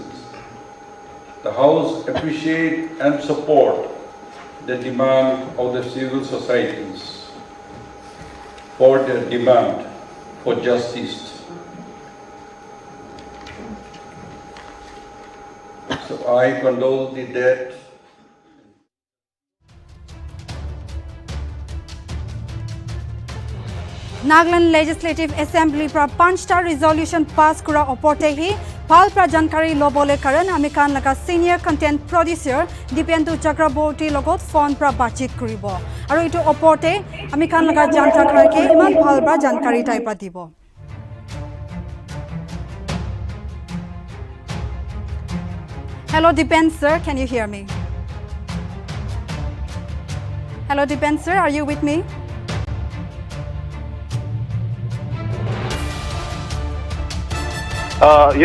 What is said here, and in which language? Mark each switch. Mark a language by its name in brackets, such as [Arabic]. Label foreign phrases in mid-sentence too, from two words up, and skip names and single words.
[English] The House appreciates and supports the demand of the civil societies for their demand for justice. So I condole the death. [Naga Pidgin] Nagaland Legislative Assembly pra 5টা [English] resolution pass [Naga Pidgin] kura oporte hi phal pra jankari lobole karan ami kan laga [English] senior content producer [Naga Pidgin] Dipendu Chakraborty logot phone pra bachit kuribo aru itu oporte ami kan laga janta karke iman phal pra jankari tai pra dibo. [English] Hello Dipend sir, can you hear me? Hello Dipend sir, are you with me? Yes.